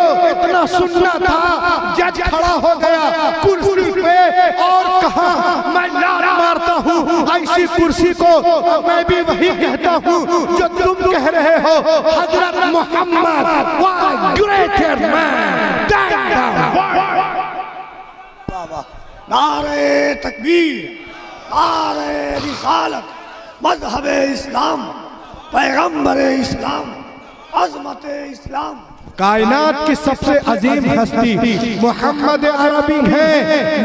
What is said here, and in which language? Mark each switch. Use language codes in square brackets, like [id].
[hi] इतना सुनना था, जज खड़ा हो गया कुर्सी पे और कहा मैं लात मारता हूँ ऐसी कुर्सी को, मैं भी वही कहता हूँ जो तुम कह रहे हो। [en] Hazrat Muhammad was greater man than the world। [hi] नारे तकबीर, नारे रिसालत, मज़हब इस्लाम, पैगंबर इस्लाम, अज़मत इस्लाम। कायनात की सबसे अजीम हस्ती मोहम्मद अरबी है।